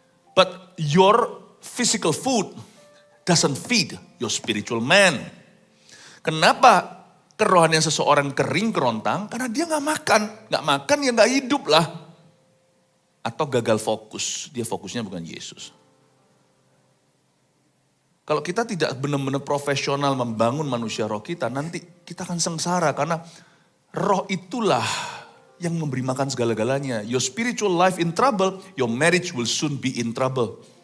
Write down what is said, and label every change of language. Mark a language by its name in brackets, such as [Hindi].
[English] But your physical food doesn't feed your spiritual man. [Indonesian] Kenapa kerohanian seseorang kering kerontang? Karena dia gak makan. Gak makan ya gak hidup lah. Atau gagal fokus. Dia fokusnya bukan Yesus. Kalau kita tidak benar-benar profesional membangun manusia roh kita, nanti kita akan sengsara karena roh itulah yang memberi makan segala-galanya. [English] Your spiritual life in trouble, your marriage will soon be in trouble.